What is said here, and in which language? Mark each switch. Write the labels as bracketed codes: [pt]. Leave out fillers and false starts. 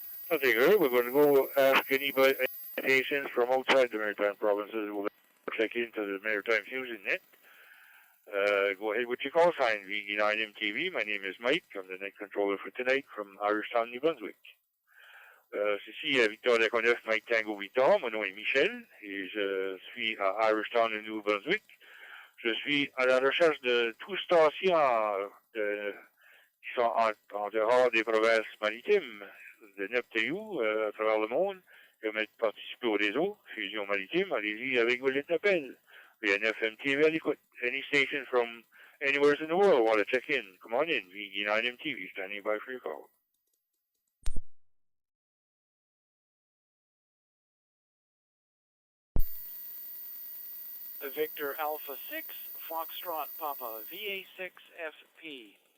[en] Nothing here. We're going to go ask anybody patients from outside the Maritime provinces who will check into the Maritime Fusion Net. Go ahead with your call sign, VE9M TV. My name is Mike. I'm the net controller for tonight from Irishtown, New Brunswick. [fr] Ceci Victor Laconeuf, Mike Tango Victor. Mon nom est Michel et je suis à Irishtown, New Brunswick. Je suis à la recherche de tous stations qui sont en dehors des provinces maritimes de 9 pays à travers le monde qui veulent participer au réseau Fusion Maritime. Allez-y avec vos lettres d'appel. VNFM TV à l'écoute. [en] Any station from anywhere in the world want to check in, come on in. VE9M TV standing by for your call. Victor Alpha 6, Foxtrot Papa, VA6FP.